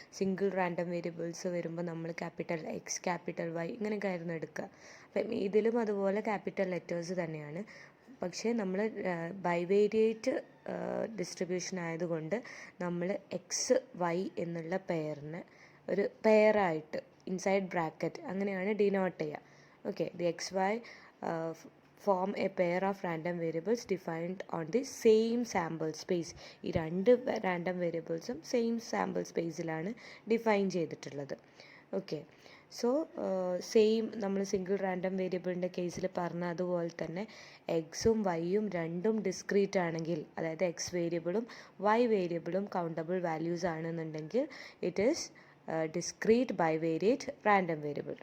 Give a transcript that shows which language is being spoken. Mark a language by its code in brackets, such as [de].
[ml] Single random variables വരുമ്പോൾ നമ്മൾ capital X, capital Y ഇങ്ങനെയൊക്കെ ആയിരുന്നു എടുക്കുക. അപ്പം ഇതിലും അതുപോലെ ക്യാപിറ്റൽ ലെറ്റേഴ്സ് തന്നെയാണ്. പക്ഷേ നമ്മൾ ബൈവേരിയേറ്റ് ഡിസ്ട്രിബ്യൂഷൻ ആയതുകൊണ്ട് നമ്മൾ എക്സ് വൈ എന്നുള്ള പെയറിന് ഒരു പെയറായിട്ട് ഇൻസൈഡ് ബ്രാക്കറ്റ് അങ്ങനെയാണ് ഡിനോട്ട് ചെയ്യുക. [en] Okay, the X Y form a pair of random variables defined on the same sample space. [ml] ഈ 2 റാൻഡം വേരിയബിൾസും സെയിം സാമ്പിൾ സ്പേസിലാണ് ഡിഫൈൻ ചെയ്തിട്ടുള്ളത്. ഓക്കെ, സോ സെയിം നമ്മൾ സിംഗിൾ റാൻഡം വേരിയബിളിൻ്റെ കേസിൽ പറഞ്ഞ അതുപോലെ തന്നെ എക്സും വൈയും രണ്ടും ഡിസ്ക്രീറ്റ് ആണെങ്കിൽ, അതായത് എക്സ് വേരിയബിളും വൈ വേരിയബിളും കൗണ്ടബിൾ വാല്യൂസ് ആണെന്നുണ്ടെങ്കിൽ [en] It is discrete bivariate random variable.